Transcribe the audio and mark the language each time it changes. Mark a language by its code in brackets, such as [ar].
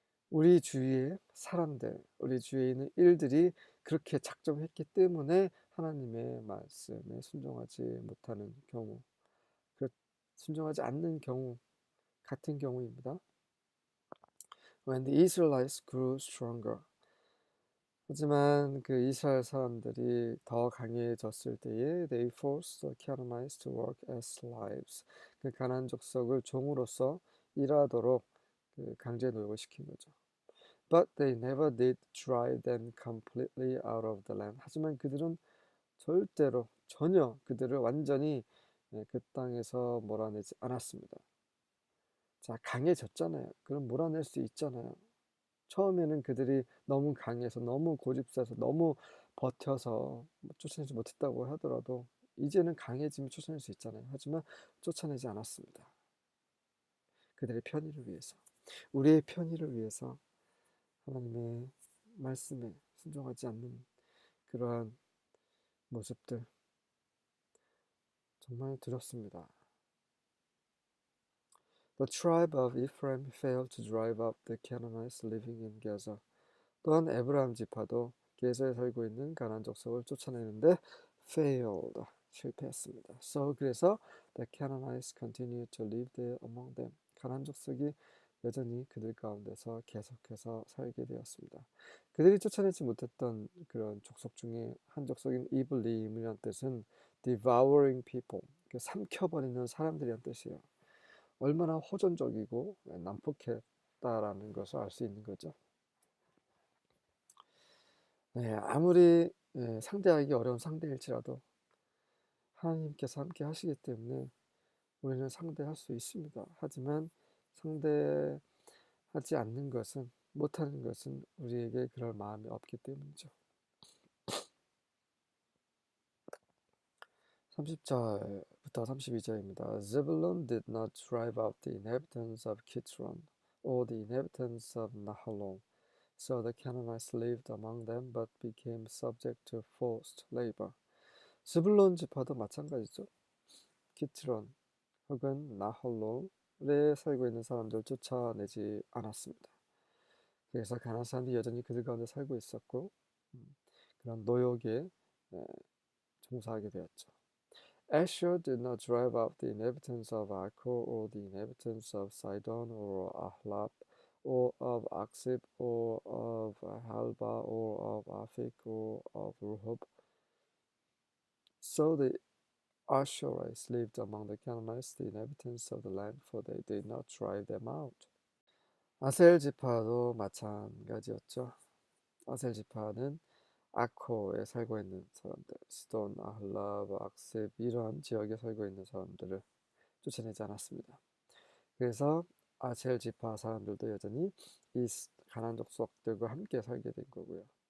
[ko] 우리 주위의 사람들, 우리 주위에 있는 일들이 그렇게 작정했기 때문에 하나님의 말씀에 순종하지 못하는 경우, 순종하지 않는 경우, 같은 경우입니다. [en] When the Israelites grew stronger. [ko] 하지만 그 이스라엘 사람들이 더 강해졌을 때에 [en] they forced the Canaanites to work as slaves. [ko] 그 가나안 족속을 종으로서 일하도록 강제 노역을 시킨 거죠. [en] But they never did drive them completely out of the land. [ko] 하지만 그들은 전혀 그들을 완전히 그 땅에서 몰아내지 않았습니다. 자, 강해졌잖아요. 그럼 몰아낼 수 있잖아요. 처음에는 그들이 너무 강해서, 너무 고집세서, 너무 버텨서 쫓아내지 못했다고 하더라도 이제는 강해지면 쫓아낼 수 있잖아요. 하지만 쫓아내지 않았습니다. 그들의 편의를 위해서, 우리의 편의를 위해서 하나님의 말씀에 순종하지 않는 그러한 모습들 정말 두렵습니다. [en] The tribe of Ephraim failed to drive out the Canaanites living in Gaza. [ko] 또한 에브라임 지파도 게자에 살고 있는 가나안 족속을 쫓아내는데 failed, 실패했습니다. [en] 그래서 the Canaanites continued to live there among them. [ko] 가나안 족속이 여전히 그들 가운데서 계속해서 살게 되었습니다. 그들이 쫓아내지 못했던 그런 족속 중에 한 족속인 이블림이라는 뜻은 [en] devouring people, [ko] 삼켜버리는 사람들이란 뜻이에요. 얼마나 호전적이고 난폭했다라는 것을 알 수 있는 거죠. 네, 아무리 상대하기 어려운 상대일지라도 하나님께서 함께 하시기 때문에 우리는 상대할 수 있습니다. 하지만 상대하지 않는 것은, 못하는 것은 우리에게 그럴 마음이 없기 때문이죠. 30절부터 32절입니다. [en] Zebulun did not drive out the inhabitants of Kitron or the inhabitants of Nahalol. So the Canaanites lived among them but became subject to forced labor. [ko] 스불론 지파도 마찬가지죠. 키트론 혹은 나홀로에 살고 있는 사람들 쫓아내지 않았습니다. 그래서 가나안 사람들이 여전히 그들 가운데 살고 있었고 그런 노역에 종사하게 되었죠. [en] Asher did not drive out the inhabitants of Akko or the inhabitants of Sidon or Ahlab or of Aksib or of Halba or of Aphik or of Rehob. So the Asherites lived among the Canaanites, the inhabitants of the land, for they did not drive them out. [ko] 아셀 지파도 마찬가지였죠. 아셀 지파는 아코에 살고 있는 사람들, 스돈, 아할랍, 악셉 이러한 지역에 살고 있는 사람들을 쫓아내지 않았습니다. 그래서 아셀 지파 사람들도 여전히 이 가나안 족속들과 함께 살게 된 거고요.